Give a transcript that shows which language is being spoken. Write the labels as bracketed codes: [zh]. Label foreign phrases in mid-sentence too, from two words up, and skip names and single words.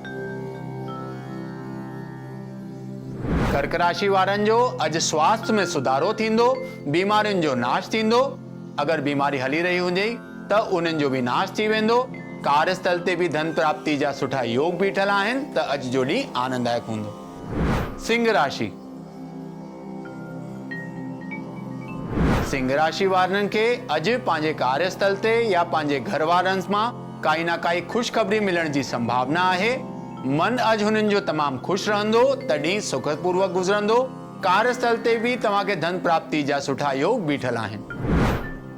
[sd] कर्क राशि वारनि जो अॼु स्वास्थ्य में सुधारो थींदो, बीमारियुनि जो नाश थींदो। अगरि बीमारी हली रही हुजे त उन्हनि जो भी नाश थी वेंदो। कार्यस्थल ते भी धन प्राप्ति जा सुठा योग बीठल आहिनि, त अॼु जो ॾींहुं आनंददायक हूंदो। सिंह राशि। सिंह राशि वारनि खे अॼु पंहिंजे कार्यस्थल ते या पंहिंजे घर वारनि मां काई न काई ख़ुशख़बरी मिलण जी संभावना आहे। मन अॼु हुननि जो तमामु ख़ुशि रहंदो, त ॾींहुं सुखपूर्वक गुज़रंदो। कार्यस्थल ते भी तव्हांखे धन प्राप्ति जा सुठा योग बीठल आहिनि।